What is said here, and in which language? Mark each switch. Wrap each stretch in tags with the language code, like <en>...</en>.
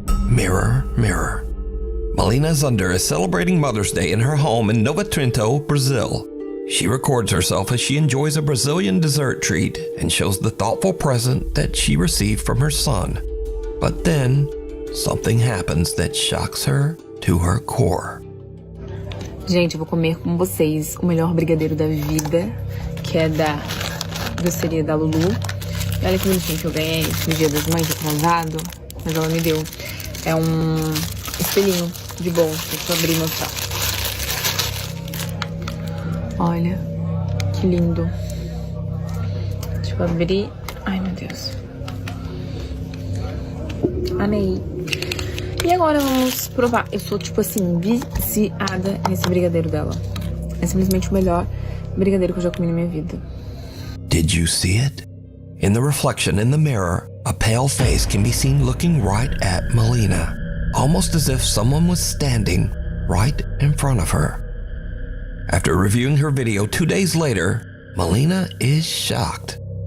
<en>Mirror, mirror. Melina Zunder is celebrating Mother's Day in her home in Nova Trento, Brazil. She records herself as she enjoys a Brazilian dessert treat and shows the thoughtful present that she received from her son. But then, something happens that shocks her to her core.</en> <pt>Gente, eu vou comer com vocês o melhor brigadeiro da vida, que é da doceria da Lulu. E olha que bonitinho que eu ganhei no Dia das Mães atrasado, mas ela me deu. É espelhinho de bolo, deixa eu abrir e mostrar. Olha, que lindo. Deixa eu abrir. Ai, meu Deus. Amei. E agora vamos provar. Eu sou, tipo assim, viciada nesse brigadeiro dela. É simplesmente o melhor brigadeiro que eu já comi na minha vida.</pt> <en>Did you see it? In the reflection in the mirror, a pale face can be seen looking right at Melina, almost as if someone was standing right in front of her. After reviewing her video 2 days later, Melina is shocked.</en>